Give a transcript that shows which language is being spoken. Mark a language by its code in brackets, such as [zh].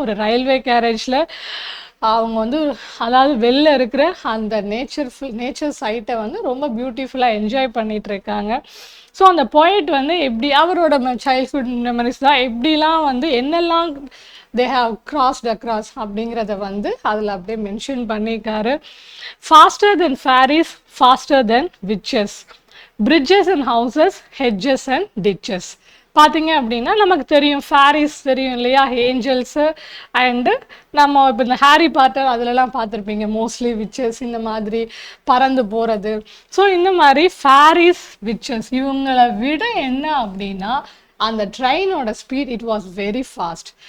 [ta] ஒரு கேரேஜில் அவங்க வந்து அதாவது வெளில இருக்கிற அந்த நேச்சர் சைட்டை வந்து ரொம்ப பியூட்டிஃபுல்லாக என்ஜாய் பண்ணிகிட்டு இருக்காங்க. ஸோ அந்த போய்ட் வந்து எப்படி அவரோட சைல்ட்ஹுட் மெமரிஸ் தான் எப்படிலாம் வந்து என்னெல்லாம் [en] they have crossed across [ta] அப்படிங்கிறத வந்து அதில் அப்படியே மென்ஷன் பண்ணியிருக்காரு. [en] faster than fairies, faster than witches, bridges and houses, hedges and ditches. [ta] பார்த்தீங்க அப்படின்னா நமக்கு தெரியும் ஃபேரிஸ் தெரியும் இல்லையா, ஏஞ்சல்ஸு அண்டு நம்ம இப்போ இந்த ஹாரி பாட்டர் அதிலலாம் பார்த்துருப்பீங்க மோஸ்ட்லி விச்சஸ் இந்த மாதிரி பறந்து போகிறது. ஸோ இந்த மாதிரி ஃபேரிஸ் விச்சஸ் இவங்களை விட என்ன அப்படின்னா அந்த ட்ரெயினோட speed [en] It was very fast.